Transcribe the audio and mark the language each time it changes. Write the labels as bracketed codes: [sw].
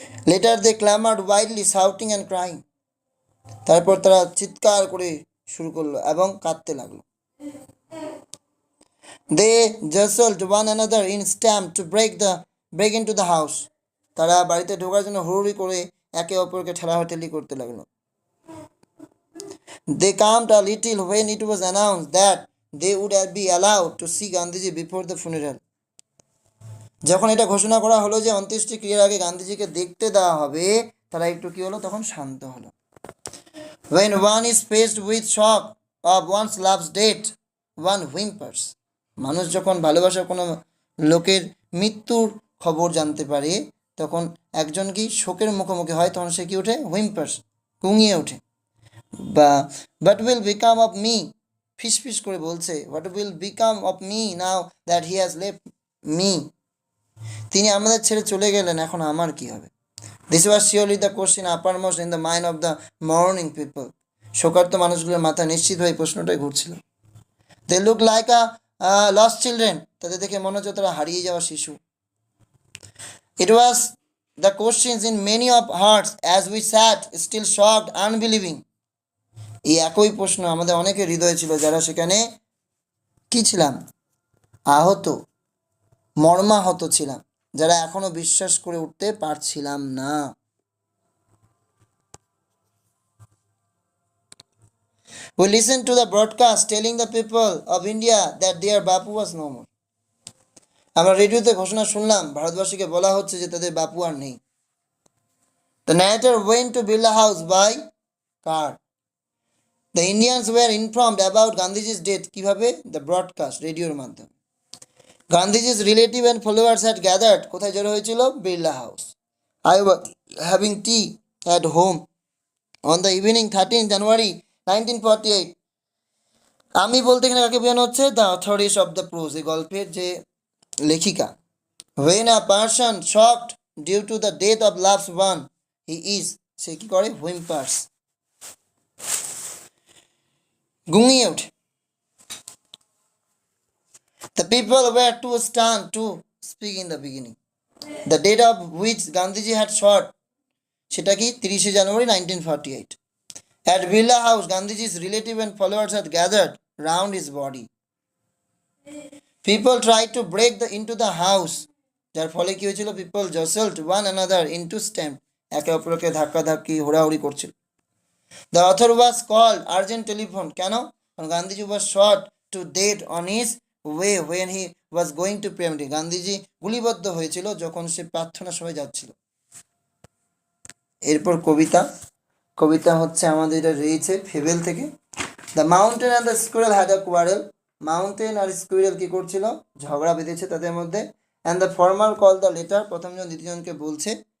[en] Later they clamoured widely shouting and crying. [bn] তারপর তারা চিৎকার করে শুরু করলো এবং কাঁদতে লাগলো। [en] They jostled one another in stamp to break into the house. [bn] তারা বাড়িতে ঢোকার জন্য হুড়ুড়ি করে একে অপরকে ঠেলাঠেলি করতে লাগলো। [en] They calmed a little when it was announced that they would be allowed to see Gandhiji before the funeral. [bn] যখন এটা ঘোষণা করা হলো যে অন্ত্যেষ্টিক্রিয়ার আগে গান্ধীজিকে দেখতে দেওয়া হবে, তারা একটু কি হলো? তখন শান্ত হলো। [en] When one is faced with shock of one's love's death, one whimpers. [bn] মানুষ যখন ভালোবাসার কোনো লোকের মৃত্যুর খবর জানতে পারে, তখন একজন কি শোকের মুখোমুখি হয়, তখন সে কি ওঠে? হুইম্পার্স, কুঙিয়ে ওঠে। [en] বা what will become of me, [bn] ফিসফিস করে বলছে, [en] what will become of me now that he has left me. [bn] তিনি আমাদের ছেড়ে চলে গেলেন, এখন আমার কি হবে? [en] This was surely the question uppermost in the mind of the mourning people. [bn] শোকার্ত মানুষগুলোর মাথায় নিশ্চিতভাবে প্রশ্নটাই ঘুরছিল। [en] They look like a lost children. [bn] তাদের দেখে মনে হচ্ছে তারা হারিয়ে যাওয়া শিশু। [en] It was the questions in many of hearts as we sat still shocked, unbelieving. [bn] এই একই প্রশ্ন আমাদের অনেকের হৃদয়ে ছিল, যারা সেখানে কি ছিলাম? আহত, মর্মাহত ছিলাম, যারা এখনো বিশ্বাস করে উঠতে পারছিলাম না। [en] We listened to the broadcast telling the people of India that their Bapu was no more. [bn] আমরা রেডিওতে ঘোষণা শুনলাম, ভারতবাসীকে বলা হচ্ছে যে তাদের বাপু আর নেই। [en] The narrator went to Birla House by car. The Indians were informed about Gandhiji's death. [bn] কিভাবে? The broadcast, রেডিওর মাধ্যমে। [en] Gandhiji's relative and followers had gathered. [bn] কোথায় জড়ো হয়েছিল? [en] Birla House. I was having tea at home on the evening 13 January 1948. [bn] আমি বলতে এখানে কাকে বোঝানো হচ্ছে? [en] the authorities of the prose, [bn] এই গল্পের যে লেখিকা [en] When a person shocked due to the death of loved one, he is, [bn] সে কি করে, [en] whimpers, [bn] গুঙিয়ে ওঠে। [en] The people were too stunned to speak in the beginning. The date of which Gandhiji had shot, [bn] সেটা কি [en] 30 January 1948. At Birla House, Gandhiji's relatives and followers had gathered round his body. People tried to break into the house. [bn] যার ফলে কি হয়েছিল, [en] people jostled one another into stamp, [bn] একে অপরকে ধাক্কাধাক্কি হুড়াহুড়ি করছিল। [en] The author was called urgent telephone, [bn] কেন, কারণ [en] Gandhiji was shot to death on his way when he was going to Premdi. [bn] Gandhiji গুলিবদ্ধ হয়েছিল যখন সে প্রার্থনা সভায় যাচ্ছিল। এরপর কবিতা হচ্ছে আমাদের এটা রয়েছে ফেবেল থেকে। [en] The mountain and the squirrel had a quarrel. [bn] Mountain আর squirrel কি করছিল, ঝগড়া বেঁধেছে তাদের মধ্যে। [en] and the former call the latter, [bn] প্রথমজন দ্বিতীয়জনকে বলছে।